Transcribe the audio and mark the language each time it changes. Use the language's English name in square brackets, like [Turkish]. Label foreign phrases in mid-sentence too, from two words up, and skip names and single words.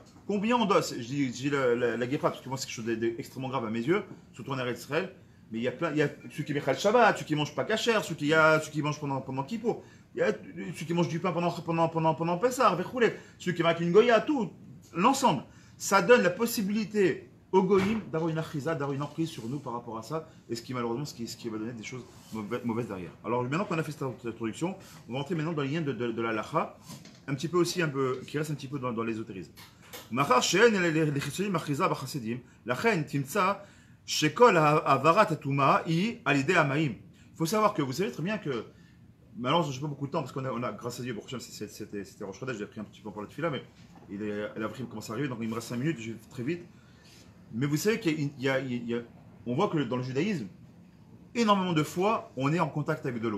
[French] Combien on doit, je dis la guépra, parce que moi c'est quelque chose d'extrêmement grave à mes yeux, surtout en Eretz Israël, mais il y a ceux qui mèchent le Shabbat, ceux qui mangent pas kasher, ceux qui mangent pendant Kippour, il y a ceux qui mangent du pain pendant Pessah, ceux qui marquent une Goya, tout, l'ensemble. Ça donne la possibilité au Goïm d'avoir une achiza, d'avoir une emprise sur nous par rapport à ça, et ce qui malheureusement ce qui va donner des choses mauvaises derrière. Alors maintenant qu'on a fait cette introduction, on va entrer maintenant dans les liens de la lacha, qui reste un petit peu dans l'ésotérisme. [Hebrew] מאחר שאין לחיצונים אחיזה בחסידים, לכן תמצא שכל העברת הטומאה היא על ידי המים. [French] Il faut savoir que vous savez très bien que, malheureusement, je n'ai pas beaucoup de temps parce qu'on a, grâce à Dieu, c'était Rosh Chodesh, j'ai pris un petit peu pour la tefila, mais la prime commence à arriver, donc il me reste 5 minutes, je vais très vite. Mais vous savez qu'on voit que dans le judaïsme, énormément de fois, on est en contact avec de l'eau.